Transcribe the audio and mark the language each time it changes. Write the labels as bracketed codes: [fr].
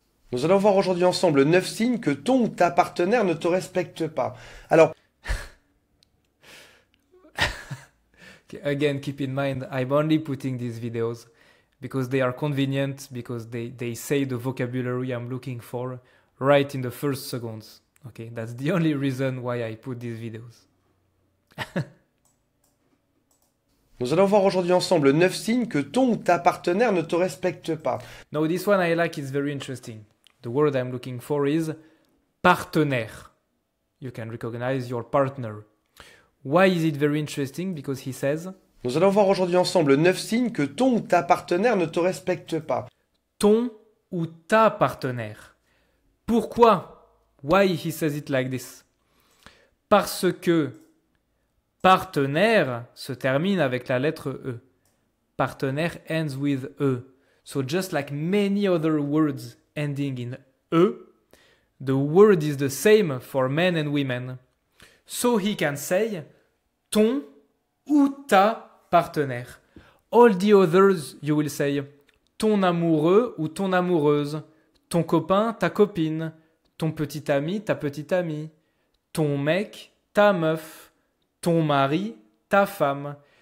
[fr] Nous allons voir aujourd'hui ensemble 9 signes que ton ou ta partenaire ne te respecte pas. Alors, [en] again, keep in mind, I'm only putting these videos because they are convenient, because they say the vocabulary I'm looking for right in the first seconds. Okay, that's the only reason why I put these videos. [fr] Nous allons voir aujourd'hui ensemble 9 signes que ton ou ta partenaire ne te respecte pas. [en] Now this one I like, it's very interesting. The word I'm looking for is partenaire. You can recognize your partner. Why is it very interesting? Because he says... [fr] Nous allons voir aujourd'hui ensemble 9 signes que ton ou ta partenaire ne te respecte pas. Ton ou ta partenaire. Pourquoi? [en] Why he says it like this? [fr] Parce que partenaire se termine avec la lettre E. [en] Partenaire ends with E. So just like many other words ending in E, the word is the same for men and women. So he can say [fr] ton ou ta partenaire. [en] All the others you will say [fr] ton amoureux ou ton amoureuse, ton copain, ta copine, ton petit ami, ta petite amie, ton mec, ta meuf, ton mari, ta femme.